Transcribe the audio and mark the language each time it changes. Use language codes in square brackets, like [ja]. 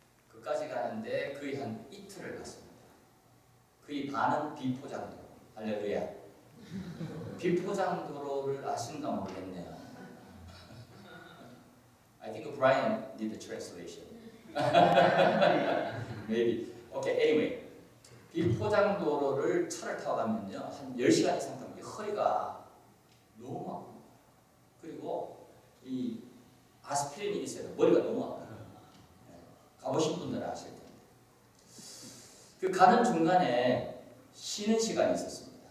[ko] 그까지 가는데 거의 한 이틀을 갔습니다. 거의 반은 비포장도로. 할렐루야. 비포장도로를 아신가 모르겠네요. [en] I think Brian did the translation. Maybe. Okay, anyway. [ko] 비포장도로를 차를 타고 가면요. 한 10시간 이상 타면 허리가 너무 아픕니다. 그리고 이 아스피린이 있어요. 머리가 너무 아파요. 가보신 분들은 아실 텐데. 그 가는 중간에 쉬는 시간이 있었습니다.